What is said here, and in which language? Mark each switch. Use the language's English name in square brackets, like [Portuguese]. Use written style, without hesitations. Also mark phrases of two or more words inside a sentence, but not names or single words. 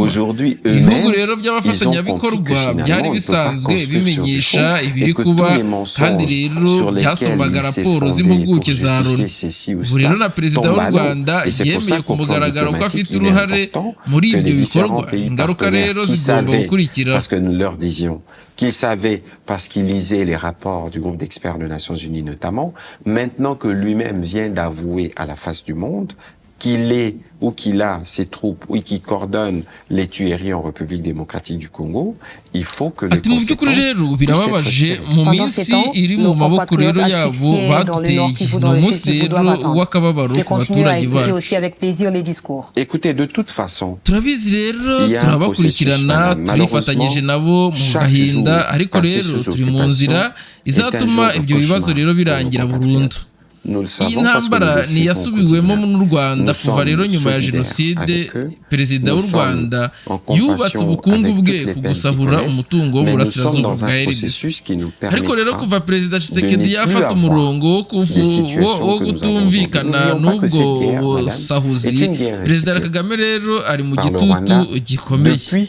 [Kinyarwanda] Ibihugu rero by'abafatanyabikorwa byari bisanzwe bimenyesha ibiri kuba, kandi rero byasomaga raporo z'impuguke za Loni. Ubu rero na perezida w'u Rwanda yemeye ku mugaragaro ko afite uruhare muri ibyo bikorwa. Ingaruka rero zigomba gukurikira. [French] Qu'il savait parce qu'il lisait les rapports du groupe d'experts des Nations Unies notamment, maintenant que lui-même vient d'avouer à la face du monde, qu'il ait ou qu'il a ses troupes ou qui coordonne les tueries en République démocratique du Congo, il faut que les [Kinyarwanda] mu by'ukuri rero birababaje mu minsi iri mu maboko rero yabo baduteye ni umunsi rero w'akababaro ku baturage bacu. [French] Écoutez, de toute façon, [Kinyarwanda] turabizi rero turabakurikirana turifatanyije nabo mu gahinda, ariko rero turi mu nzira izatuma ibyo bibazo rero birangira burundu. Iyi ntambara ntiyasubiwemo n'u Rwanda kuva rero nyuma ya jenoside. Perezida w'u Rwanda yubatse ubukungu bwe ku gusahura umutungo w'uburasirazuba bwa RDC, ariko rero kuva Perezida Tshisekedi yafata umurongo wo gutumvikana n'ubwo busahuzi, Perezida Kagame rero ari mu gitutu gikomeye.